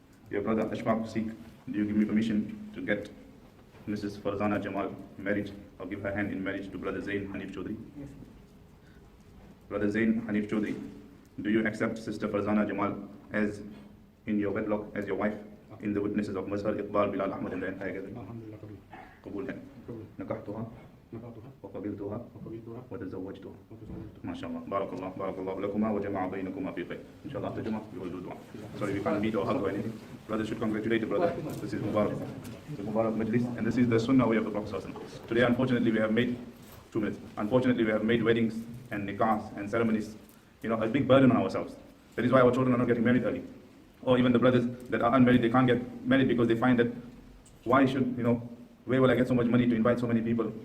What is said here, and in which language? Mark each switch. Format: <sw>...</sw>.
<en>Your brother Ashfaq Sikh, do you give me permission to get Mrs. Farzana Jamal married or give her hand in marriage to Brother Zain Hanif Chaudhry? Yes. Brother Zain Hanif Chaudhry, do you accept Sister Farzana Jamal as in your wedlock, as your wife, in the witnesses of Mazhar Iqbal, Bilal Ahmed and the entire gathering? Alhamdulillah,</en> <ur>قبول है.</ur> <ar>نكحتها وقبلتها وتزوجتها. ما شاء الله. بارك الله لكما وجمع بينكما في خير.</ar> <en>إن شاء الله after Jummah we will do dua. Sorry we can't meet or hug or anything. Brothers should congratulate the brother. This is Mubarak. The Mubarak Majlis, and this is the Sunnah way of the Prophet. Today unfortunately we have made Unfortunately we have made weddings and nikahs and ceremonies, a big burden on ourselves. That is why our children are not getting married early. Or even the brothers that are unmarried, they can't get married because they find that why should, where will I get so much money to invite so many people?</en>